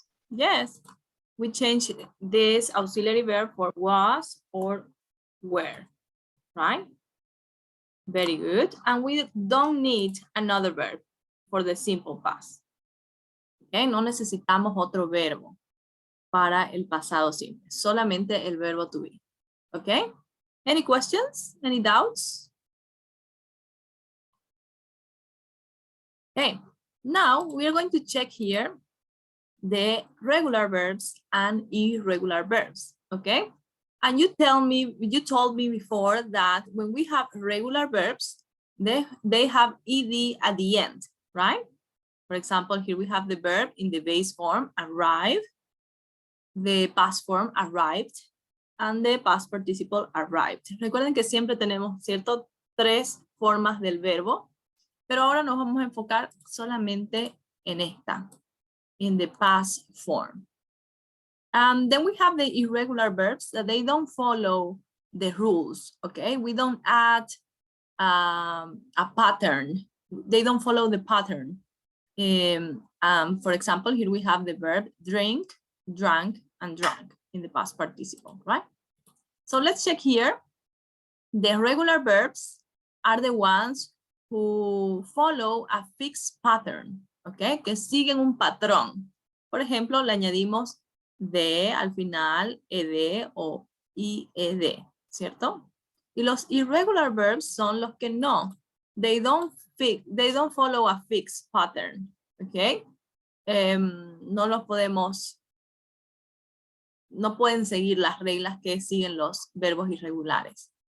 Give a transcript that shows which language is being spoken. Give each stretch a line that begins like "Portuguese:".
English: Yes, we change this auxiliary verb for was or were, right? Very good. And we don't need another verb for the simple past.
Spanish: Okay, no necesitamos otro verbo para el pasado simple, solamente el verbo to be.
English: Okay, any questions? Any doubts? Okay, now we are going to check here the regular verbs and irregular verbs, okay? And you told me before that when we have regular verbs, they have ed at the end, right? For example, here we have the verb in the base form, arrive, the past form, arrived, and the past participle, arrived.
Spanish: Recuerden que siempre tenemos, ¿cierto? 3 formas del verbo, pero ahora nos vamos a enfocar solamente en esta,
English: in the past form. Then we have the irregular verbs that they don't follow the rules, okay? We don't add a pattern. They don't follow the pattern. For example, here we have the verb drink, drank, and drank in the past participle, right? So let's check here. The regular verbs are the ones who follow a fixed pattern, okay?
Spanish: Que siguen un patrón. Por ejemplo, le añadimos de al final, ed o ied, ¿cierto? Y los irregular verbs son los que no.
English: They don't follow a fixed pattern, okay?
Spanish: No los podemos, no pueden seguir las reglas que siguen los verbos irregulares.